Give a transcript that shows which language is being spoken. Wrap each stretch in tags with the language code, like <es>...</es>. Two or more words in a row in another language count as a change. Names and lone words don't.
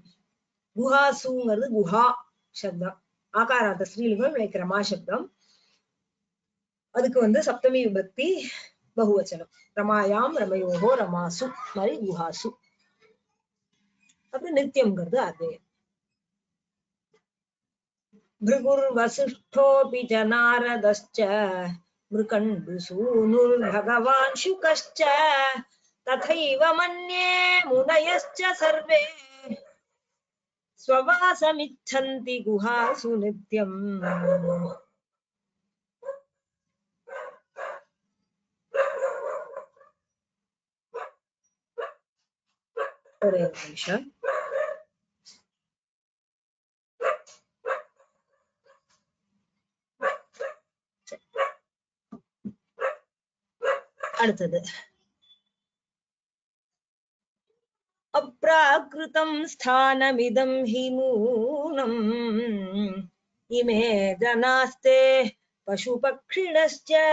<ta>குஹாசுங்கிறது குஹா சப்தம், ஆகாராந்த ஸ்ரீலிங்கம் ரமா சப்தம், அதுக்கு சப்தமி விபக்தி பகுவச்சனம்.</ta> <sa>रमायाम् रमयोः रमासु மாதிரி குஹாசு.</sa> <ta>அப்புறம் நித்தியம்ங்கிறது அதே.</ta> <sa>भृगुर वसिष्ठोऽपि च नारदश्च मृकण्डुसूनुर्भगवान् शुकश्च तथैव मन्ये मुनयश्च सर्वे स्ववासमिच्छन्ति गुहासु नित्यम्.</sa> <ta>ஒரே நிமிஷம்.</ta> <sa>அடுத்தது अप्राकृतम् स्थानमिदम् हि नूनम् इमे जनास्ते पशुपक्षिणश्च.</sa>